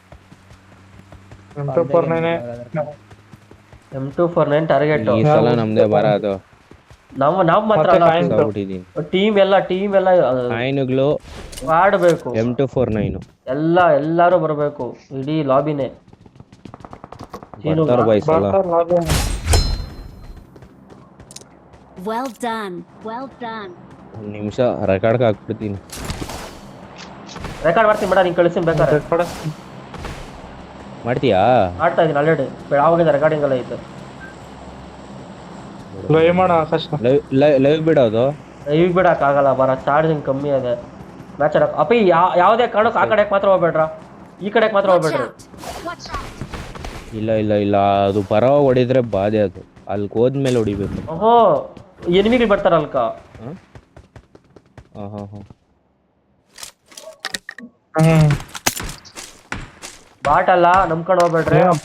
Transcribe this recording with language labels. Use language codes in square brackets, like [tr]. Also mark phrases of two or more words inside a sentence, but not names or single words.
[kn] M249 ಟಾರ್ಗೆಟ್ ಈ ಸಲ ನಮ್ದೇ ಬರ ಅದು ನಾವ್ ಮಾತ್ರ ಟೀಮ್ ಎಲ್ಲ ಕಾಯಿನ್ಗಳು ಆಡ್ಬೇಕು. M249 ಎಲ್ಲಾರು ಬರ್ಬೇಕು ಇಡೀ ಲಾಬಿನೇ. ಬರ್ತಾರ ಬೈ ಸಲ [en] Well done. Well done. [kn] ಒಂದ್ ನಿಮಿಷ ರೆಕಾರ್ಡ್ ಹಾಕ್ಬಿಡ್ತೀನಿ ರೆಕಾರ್ಡ್ ಮಾಡ್ತೀನಿ ಬೇಡ ನೀನ್ ಕಳಿಸ್ತೀನಿ ಬೇಕಾದ್ರೆ ಮಾಡ್ತೀಯಾ ಆಡ್ತಾ ಇದೀನಿ ಆಲ್ರೆಡಿ ಆವಾಗಿಂದ ರೆಕಾರ್ಡಿಂಗ್ ಎಲ್ಲ ಐತೆ ಲೈವ್ ಮಾಡ ಆಕಾಶ ಲೈವ್ ಬಿಡೋದು ಈಗ ಬಿಡಕ್ ಆಗಲ್ಲ ಬರ ಚಾರ್ಜಿಂಗ್ ಕಮ್ಮಿ ಇದೆ ಮ್ಯಾಚ್ ಆಡಕ್ ಅಪ್ಪ ಯಾವ್ದೇ ಕಾರಣಕ್ಕೆ ಆ ಕಡೆಗೆ ಮಾತ್ರ ಹೋಗ್ಬೇಡ್ರ ಈ ಕಡೆಗೆ ಮಾತ್ರ [en] Watch [kn] ಹೋಗ್ಬೇಡ್ರಿ. [en] out. Watch out. [kn] ಇಲ್ಲ ಅದು ಬರೋ ಹೊಡಿದ್ರೆ ಬಾಧೆ ಅದು ಅಲ್ಲಿ ಹೋದ್ಮೇಲೆ ಹೊಡಿಬೇಕು ಓಹೋ ಎನಿಮಿಗಳು ಬರ್ತಾರ ಅಲ್ಕ ಬಾಟ್ ಅಲ್ಲ ನಂಬ್ಕೊಂಡು ಹೋಗ್ಬೇಡ್ರಿ.